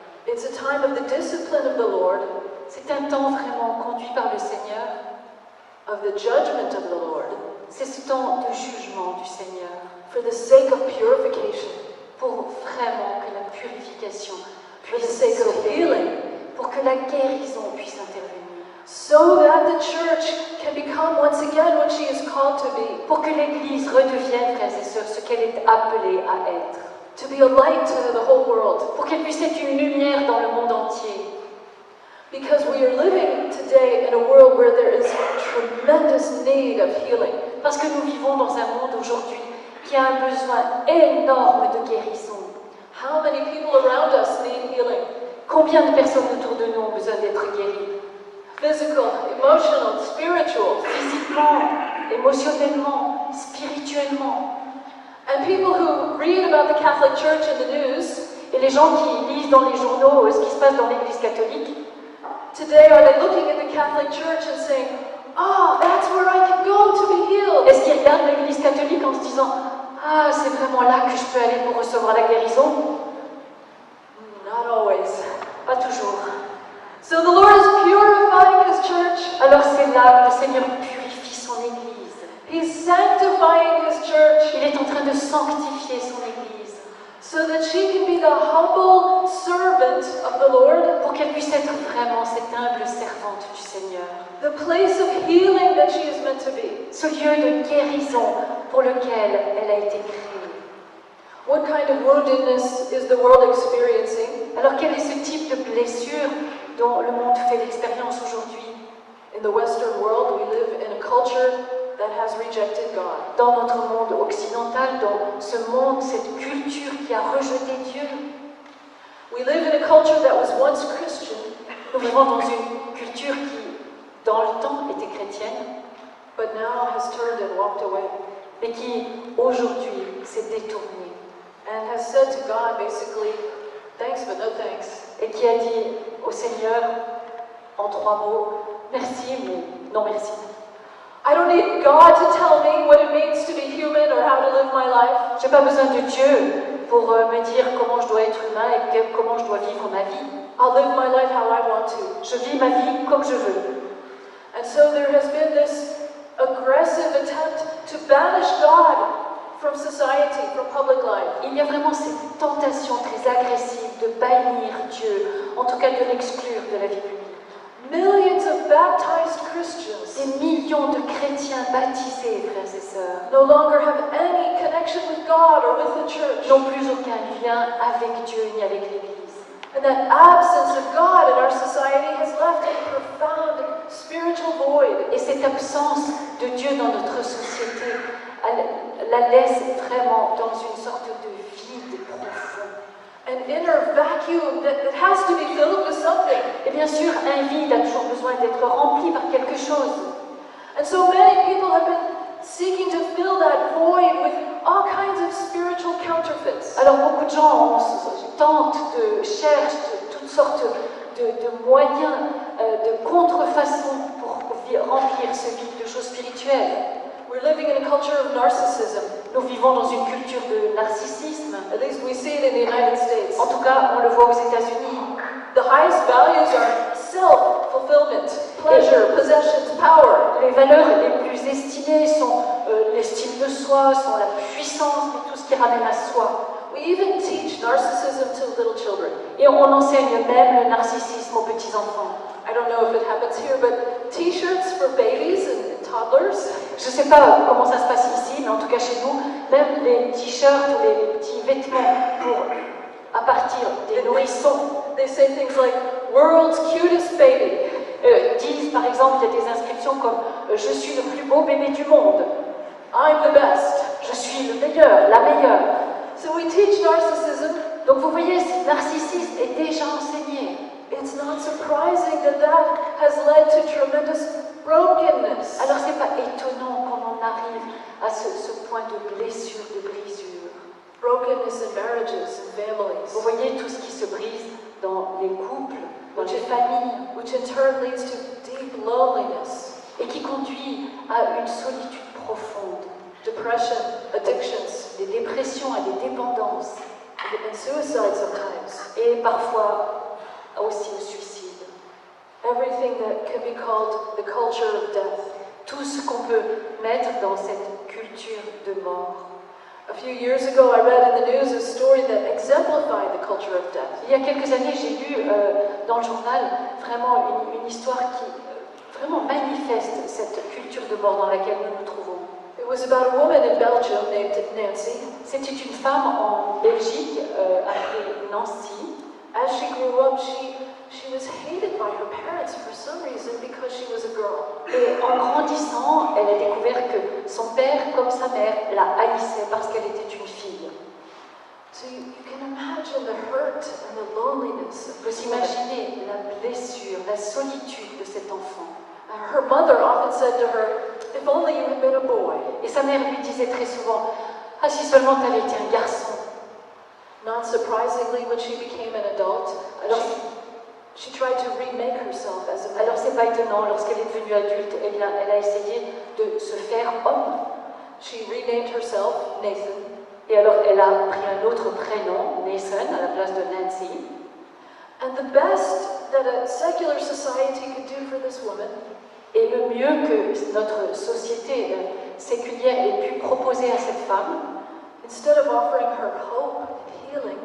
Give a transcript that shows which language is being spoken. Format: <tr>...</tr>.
<en>It's a time of the discipline of the Lord,</en> <fr>C'est un temps vraiment conduit par le Seigneur.</fr> <en>of the judgment of the Lord,</en> <fr>C'est ce temps de jugement du Seigneur</fr> <en>for the sake of purification,</en> <fr>pour vraiment que la purification</fr> <en>for the</en> <fr>puisse</fr> <en>sake of</en> <fr>s'opérer,</fr> <en>healing,</en> <fr>pour que la guérison puisse intervenir,</fr> <en>so that the church can become once again what she is called to be,</en> <fr>pour que l'Église redevienne, frères et sœurs, ce qu'elle est appelée à être,</fr> <en>to be a light to the whole world.</en> <fr>pour qu'elle puisse être une lumière dans le monde entier.</fr> <en>Because we are living today in a world where there is tremendous need of healing.</en> <fr>Parce que nous vivons dans un monde aujourd'hui qui a un besoin énorme de guérison.</fr> <en>How many people around us need healing?</en> <fr>Combien de personnes autour de nous ont besoin d'être guéries?</fr> <en>Physical, emotional, spiritual.</en> <fr>Physiquement, émotionnellement, spirituellement.</fr> <en>And people who read about the Catholic Church in the news,</en> <fr>Et les gens qui lisent dans les journaux ce qui se passe dans l'Église catholique,</fr> <en>today are they looking at the Catholic Church and saying, "Ah, that's where I can go to be healed"?</en> <fr>est-ce qu'ils regardent l'Église catholique en se disant « Ah, c'est vraiment là que je peux aller pour recevoir la guérison ?»</fr> <en>Not always.</en> <fr>Pas toujours.</fr> <en>So the Lord is purifying His church.</en> <fr>Alors c'est là que le Seigneur purifie son Église.</fr> <en>He's sanctifying His church</en> <fr>Il est en train de sanctifier son Église</fr> <en>so that she can be the humble servant of the Lord,</en> <fr>pour qu'elle puisse être vraiment cette humble servante du Seigneur.</fr> <en>the place of healing that she is meant to be.</en> <fr>Ce lieu de guérison pour lequel elle a été créée.</fr> <en>What kind of woundedness is the world experiencing?</en> <fr>Alors quel est ce type de blessure dont le monde fait l'expérience aujourd'hui?</fr> <en>In the Western world, we live in a culture that has rejected God.</en> <fr>Dans notre monde occidental, dans ce monde, cette culture qui a rejeté Dieu,</fr> <en>We live in a culture that was once Christian,</en> <fr>nous vivons dans une culture qui, dans le temps, était chrétienne,</fr> <en>but now has turned and walked away,</en> <fr>mais qui, aujourd'hui, s'est détournée</fr> <en>and has said to God, basically, thanks, but no thanks.</en> <fr>et qui a dit au Seigneur, en 3 mots, merci, mais non merci.</fr> <en>I don't need God to tell me what it means to be human or how to live my life.</en> <fr>Je n'ai pas besoin de Dieu pour me dire comment je dois être humain et comment je dois vivre ma vie.</fr> <en>I'll live my life how I want to.</en> <fr>Je vis ma vie comme je veux.</fr> <en>And so there has been this aggressive attempt to banish God from society, from public life.</en> <fr>Il y a vraiment cette tentation très agressive de bannir Dieu, en tout cas de l'exclure de la vie publique.</fr> <en>Millions of baptized Christians</en> <fr>Des millions de chrétiens baptisés, frères et sœurs,</fr> <en>no longer have any connection with God or with the church.</en> <fr>n'ont plus aucun lien avec Dieu ni avec l'Église.</fr> <en>And that absence of God in our society has left a profound spiritual void.</en> <fr>Et cette absence de Dieu dans notre société la laisse vraiment dans une sorte de vide profond.</fr> <en>An inner vacuum that has to be filled with something.</en> <fr>Et bien sûr, un vide a toujours besoin d'être rempli par quelque chose.</fr> <en>And so many people have been seeking to fill that void with all kinds of spiritual counterfeits.</en> <fr>Alors beaucoup de gens tentent, cherchent toutes sortes de moyens, de contrefaçons pour remplir ce vide de choses spirituelles.</fr> <en>We're living in a culture of narcissism.</en> <fr>Nous vivons dans une culture de narcissisme.</fr> <en>At least we see it in the United States.</en> <fr>En tout cas, on le voit aux États-Unis.</fr> <en>The highest values are self-fulfillment, pleasure, possessions, power.</en> <fr>Les valeurs les plus estimées sont l'estime de soi, sont la puissance et tout ce qui ramène à soi.</fr> <en>We even teach narcissism to little children.</en> <fr>Et on enseigne même le narcissisme aux petits-enfants.</fr> <en>I don't know if it happens here, but t-shirts for babies and toddlers.</en> <fr>Je ne sais pas comment ça se passe ici, mais en tout cas chez nous, même les t-shirts ou les petits vêtements à partir des nourrissons</fr> <en>They say things like, world's cutest baby.</en> <fr>disent, par exemple, il y a des inscriptions comme je suis le plus beau bébé du monde,</fr> <en>I'm the best.</en> <fr>je suis le meilleur, la meilleure.</fr> <en>So we teach narcissism.</en> <fr>Donc vous voyez, ce narcissisme est déjà enseigné.</fr> <en>It's not surprising that has led to tremendous brokenness.</en> <fr>Alors c'est pas étonnant qu'on en arrive à ce point de blessure, de brisure.</fr> <en>Brokenness in marriages and families.</en> <fr>Vous voyez tout ce qui se brise dans les couples, dans les familles,</fr> <en>which in turn leads to deep loneliness,</en> <fr>et qui conduit à une solitude profonde,</fr> <en>depression, addictions,</en> <fr>des dépressions, à des dépendances,</fr> <en>and suicide sometimes.</en> <fr>et parfois aussi au suicide.</fr> <en>Everything that can be called the culture of death.</en> <fr>Tout ce qu'on peut mettre dans cette culture de mort.</fr> <en>A few years ago, I read in the news a story that exemplified the culture of death.</en> <fr>Il y a quelques années, j'ai lu dans le journal vraiment une histoire qui vraiment manifeste cette culture de mort dans laquelle nous nous trouvons.</fr> <en>It was about a woman in Belgium named Nancy.</en> <fr>C'était une femme en Belgique appelée Nancy.</fr> <en>As she grew up, she was hated by her parents for some reason because she was a girl.</en> <fr>Et en grandissant, elle a découvert que son père, comme sa mère, la haïssait parce qu'elle était une fille.</fr> <en>So you can imagine the hurt and the loneliness.</en> <fr>Vous imaginez la blessure, la solitude de cet enfant.</fr> <en>Her mother often said to her, "If only you had been a boy."</en> <fr>Et sa mère lui disait très souvent, « Ah, si seulement tu avais été un garçon !»</fr> <en>Not surprisingly, when she became an adult, she tried to remake herself as a man.</en> <fr>Alors c'est pas étonnant, lorsqu'elle est devenue adulte, eh bien, elle a essayé de se faire homme.</fr> <en>She renamed herself Nathan.</en> <fr>Et alors elle a pris un autre prénom, Nathan, à la place de Nancy.</fr> <en>And the best that a secular society could do for this woman,</en> <fr>et le mieux que notre société séculière ait pu proposer à cette femme,</fr> <en>instead of offering her hope and healing,</en>